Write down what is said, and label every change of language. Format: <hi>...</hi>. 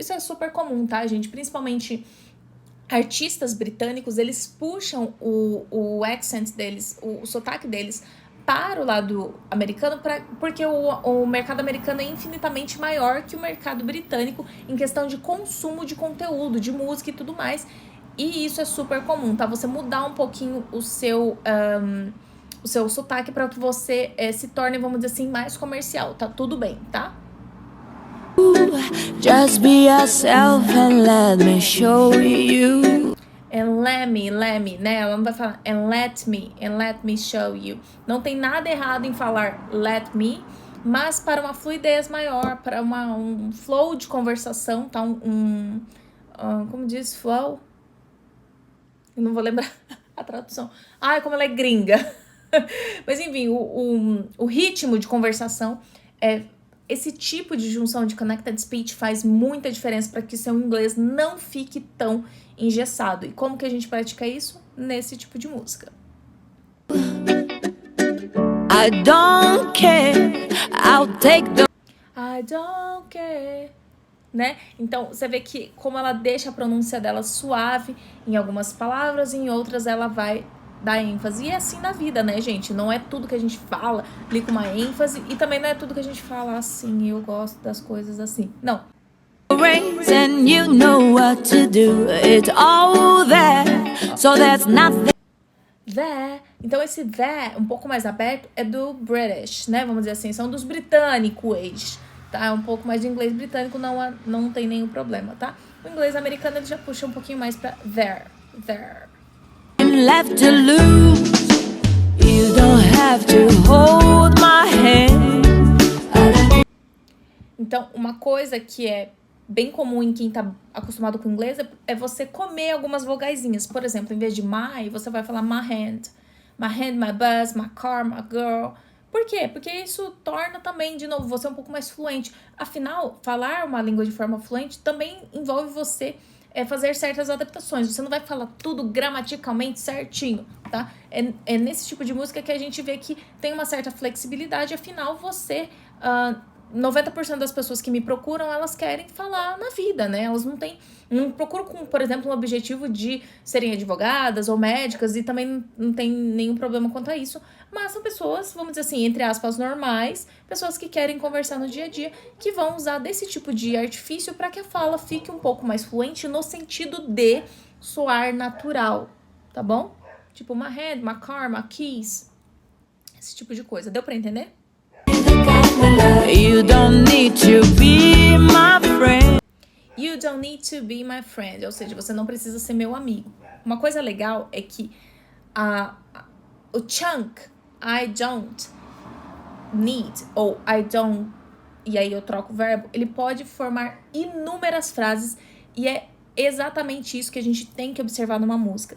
<pt>Isso é super comum, tá, gente? Principalmente artistas britânicos, eles puxam o accent deles, o sotaque deles para o lado americano, porque o mercado americano é infinitamente maior que o mercado britânico em questão de consumo de conteúdo, de música e tudo mais. E isso é super comum, tá? Você mudar um pouquinho o seu sotaque para que você se torne, vamos dizer assim, mais comercial. Tá tudo bem, tá?</pt> <en>Just be yourself and let me show you. And let me, né?</en> <pt>Ela não vai falar</pt> <en>and let me show you.</en> <pt>Não tem nada errado em falar let me, mas para uma fluidez maior, para um flow de conversação, tá? Como diz flow? Eu não vou lembrar a tradução. Ai, como ela é gringa. Mas enfim, o ritmo de conversação, esse tipo de junção de connected speech faz muita diferença para que seu inglês não fique tão engessado. E como que a gente pratica isso? Nesse tipo de música.</pt> <en>I don't care, I'll take the... I don't care. Né?</en> <pt>Então, você vê que como ela deixa a pronúncia dela suave em algumas palavras, em outras ela vai dar ênfase. E é assim na vida, né, gente? Não é tudo que a gente fala ali com uma ênfase, e também não é tudo que a gente fala assim, eu gosto das coisas assim. Não.</pt> <en>And you know what to do. It's all there, so there's nothing. There.</en> <pt>Então, esse there, um pouco mais aberto, é do British, né? Vamos dizer assim, são dos britânicos, tá? Um pouco mais de inglês britânico, não tem nenhum problema, tá? O inglês americano, ele já puxa um pouquinho mais pra there.</pt> <en>Left to lose. You don't have to hold my hand.</en> <pt>Então, uma coisa que é bem comum em quem tá acostumado com inglês é você comer algumas vogaizinhas. Por exemplo, em vez de my, você vai falar my hand.</pt> <en>My hand, my bus, my car, my girl.</en> <pt>Por quê? Porque isso torna também, de novo, você um pouco mais fluente. Afinal, falar uma língua de forma fluente também envolve você fazer certas adaptações. Você não vai falar tudo gramaticalmente certinho, tá? É nesse tipo de música que a gente vê que tem uma certa flexibilidade. Afinal, você... 90% das pessoas que me procuram, elas querem falar na vida, né? Elas não procuram com, por exemplo, um objetivo de serem advogadas ou médicas, e também não tem nenhum problema quanto a isso, mas são pessoas, vamos dizer assim, entre aspas, normais, pessoas que querem conversar no dia a dia, que vão usar desse tipo de artifício para que a fala fique um pouco mais fluente no sentido de soar natural, tá bom? Tipo,</pt> <en>my head, my car, my keys,</en> <pt>esse tipo de coisa. Deu pra entender?</pt> <en>You don't need to be my friend. You don't need to be my friend.</en> <pt>Ou seja, você não precisa ser meu amigo. Uma coisa legal é que o chunk,</pt> <en>I don't need,</en> <pt>ou I don't, e aí eu troco o verbo, ele pode formar inúmeras frases, e é exatamente isso que a gente tem que observar numa música.</pt>